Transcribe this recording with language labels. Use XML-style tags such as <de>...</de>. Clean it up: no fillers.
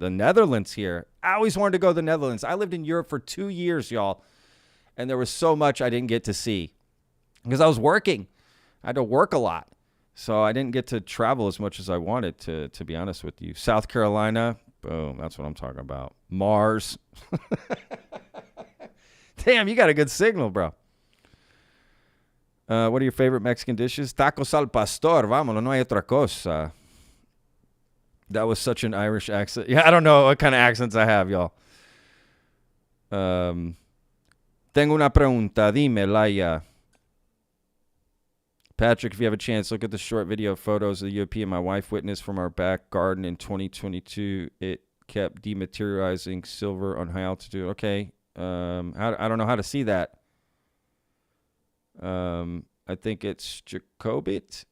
<en>The Netherlands here. I always wanted to go to the Netherlands. I lived in Europe for 2 years, y'all, and there was so much I didn't get to see because I was working. I had to work a lot. So I didn't get to travel as much as I wanted to be honest with you. South Carolina, boom, that's what I'm talking about. Mars. Damn, you got a good signal, bro. What are your favorite Mexican dishes?</en> <es>Tacos al pastor, vámonos, no hay otra cosa.</es> <en>That was such an Irish accent. Yeah, I don't know what kind of accents I have, y'all.</en> <es>Tengo una pregunta, dime, Laia.</es> <en>Patrick, if you have a chance, look at the short video photos of the UAP and my wife witnessed from our back garden in 2022. It kept dematerializing silver on high altitude. Okay. I don't know how to see that. I think it's Jacobit.</en>